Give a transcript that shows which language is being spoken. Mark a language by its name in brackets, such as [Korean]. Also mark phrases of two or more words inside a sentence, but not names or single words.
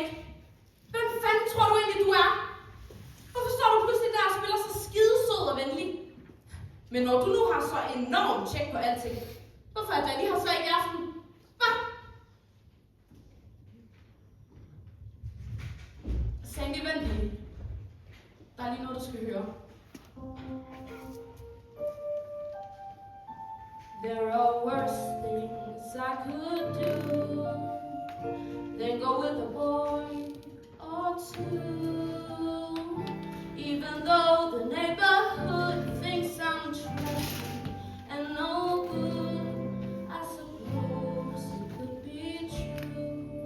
[Danish] Hvem fanden tror du egentlig, du er? Hvorfor står du pludselig der og spiller så skidesød og venlig? Men når du nu har så enormt tjek på alting, hvorfor er Danny her så ikke i aften? Hvad? Sandy, vent lige. Der er lige noget, du skal høre. [English] There are worse things I could do than go with a boy or two. Even though the neighborhood thinks I'm trash and no good, I suppose it could be true.